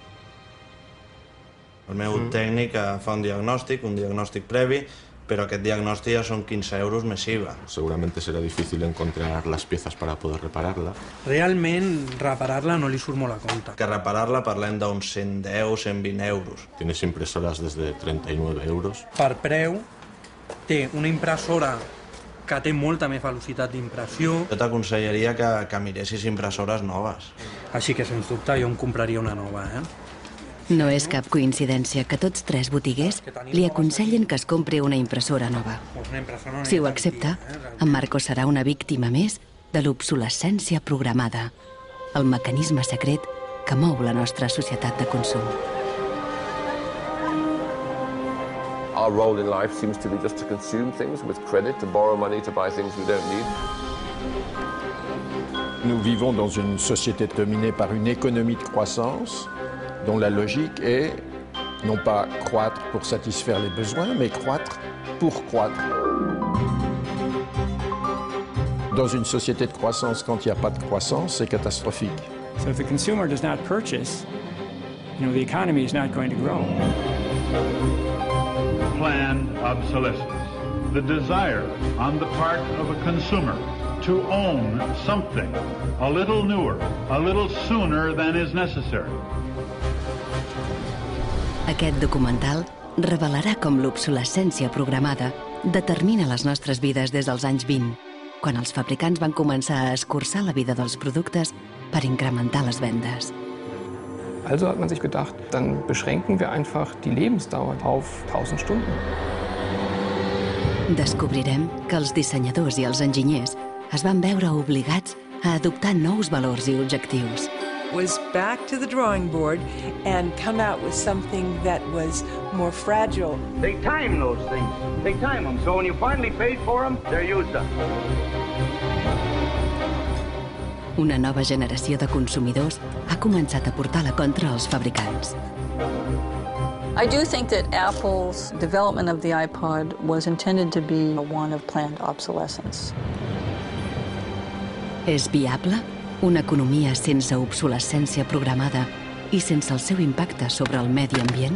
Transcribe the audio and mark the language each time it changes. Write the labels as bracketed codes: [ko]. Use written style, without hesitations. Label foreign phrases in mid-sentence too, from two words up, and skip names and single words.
[ca] El meu tècnic fa un diagnòstic previ, pero aquest diagnòstic ya son 15 euros més IVA. [es] Seguramente será difícil encontrar las piezas para poder repararla. [ca] Realment, reparar-la no li surt molt a compte. Que reparar-la parlem d'uns 110, 120 euros. [es] Tienes impresoras desde 39 euros. [ca] Per preu, té una impressora que té molta més velocitat d'impressió. Jo t'aconsellaria que miressis impressores noves. Així que, sens dubte, jo em compraria una nova, No és cap coincidència que tots tres botiguers li aconsellen que es compri una impressora nova. Si ho accepta, en Marcos serà una víctima més de l'obsolescència programada, el mecanisme secret que mou la nostra societat de consum. [en] Our role in life seems to be just to consume things with credit, to borrow money to buy things we don't need. [fr] Nous vivons dans une société dominée par une économie de croissance dont la logique est non pas croître pour satisfaire les besoins, mais croître pour croître. Dans une société de croissance, quand il n'y a pas de croissance, c'est catastrophique. [en] So if the consumer does not purchase, the economy is not going to grow. Planned obsolescence, the desire on the part of a consumer to own something a little newer, a little sooner than is necessary. [ca] Aquest documental revelarà com l'obsolescència programada determina les nostres vides des dels anys 20, quan els fabricants van començar a escurçar la vida dels productes per incrementar les vendes. [de] Also hat man sich gedacht, dann beschränken wir einfach die Lebensdauer auf 1000 Stunden. [ca] Descobrirem que els dissenyadors i els enginyers es van veure obligats a adoptar nous valors i objectius. [en] Was back to the drawing board and come out with something that was more fragile. They time those things. They time them. So when you finally paid for them, they're used up. [ca] Una nova generació de consumidors ha començat a portar la contra als fabricants. [en] I do think that Apple's development of the iPod was intended to be one of planned obsolescence. [ca] És viable una economia sense obsolescència programada i sense el seu impacte sobre el medi ambient?